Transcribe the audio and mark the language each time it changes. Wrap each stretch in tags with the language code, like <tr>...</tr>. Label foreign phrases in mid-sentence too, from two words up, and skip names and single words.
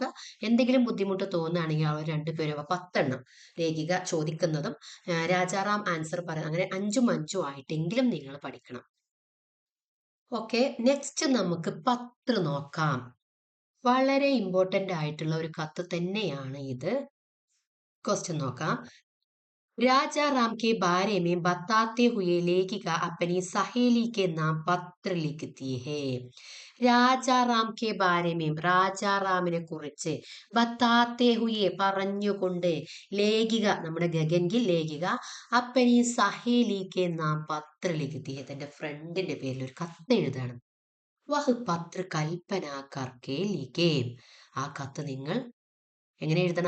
<ml>എന്തെങ്കിലും ബുദ്ധിമുട്ട് തോന്നുകയാണെങ്കിൽ അവർ 2 പേരും 10 എണ്ണം ലേഖിക ചോദിക്കുന്നതും രാജാറാം ആൻസർ പറയുന്നത്, അങ്ങനെ 5 ആയിട്ടെങ്കിലും നിങ്ങൾ പഠിക്കണം. ഓക്കെ, നെക്സ്റ്റ് നമുക്ക് പത്ര നോക്കാം. വളരെ ഇമ്പോർട്ടന്റ് ആയിട്ടുള്ള ഒരു കത്ത് തന്നെയാണ് ഇത്. ക്വസ്റ്റ്യൻ നോക്കാം.</ml> <hi>राजा राम के बारे में बताते हुए लेखिका अपनी सहेली के नाम पत्र लिखती है. राजाराम के बारे में,</hi> <ml>രാജാറാമിനെ കുറിച്ച്</ml> <hi>बताते हुए</hi> <ml>പറഞ്ഞുകൊണ്ട് ലേഖിക, നമ്മുടെ ഗഗൻഗിൽ ലേഖിക</ml> <hi>अपनी सहेलिक नाम पत्र लिखती,</hi> <ml>തന്റെ ഫ്രണ്ടിന്റെ പേരിൽ ഒരു കത്ത് എഴുതാണ്.</ml> <hi>वह पत्र कल्पना करके लिखें,</hi> <ml>ആ കത്ത് നിങ്ങൾ എങ്ങനെ എഴുതണം?</ml>